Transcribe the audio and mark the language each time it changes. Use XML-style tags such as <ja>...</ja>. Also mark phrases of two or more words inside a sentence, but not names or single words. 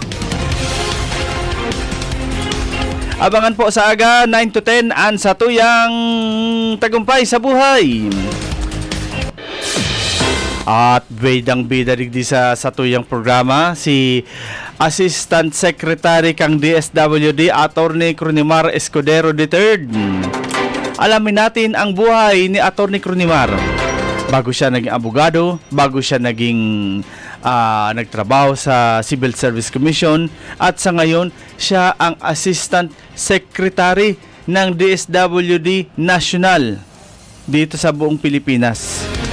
<bik>Abangan po sa aga 9 to 10 an sa tuyang tagumpay sa buhay. At bidang-bida digdi sa tuyang programa si Assistant Secretary kang DSWD Attorney Cronimar Escudero III.</bik> <tl>Alamin natin ang buhay ni Attorney Cronimar. Bago siya naging abogado, bago siya naging nagtrabaho sa Civil Service Commission, at sa ngayon siya ang Assistant Secretary ng DSWD National dito sa buong Pilipinas.</tl>